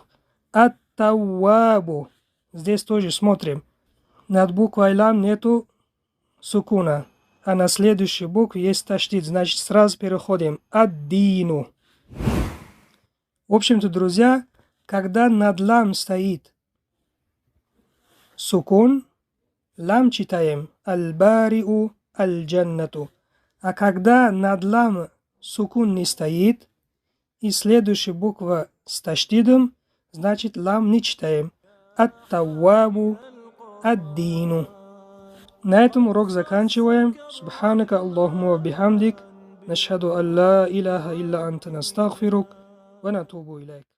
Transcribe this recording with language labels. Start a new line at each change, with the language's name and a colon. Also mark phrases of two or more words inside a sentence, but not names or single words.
Russian: Ат-таввабу. Здесь тоже смотрим. Над буквой лам нету сукуна, а на следующую букву есть таштид. Значит, сразу переходим. Ад-дину. В общем-то, друзья, когда над лам стоит сукун, лам читаем
Arabic: البارئ، الجنة.
Russian: А когда над лам сукун не стоит и следующая буква с таштидом, значит, лам не читаем.
Arabic: التواب، الدين.
Russian: На этом урок заканчиваем.
Arabic: سبحانك اللهم وبحمدك نشهد أن لا إله إلا أنت نستغفرك ونتوب إليك.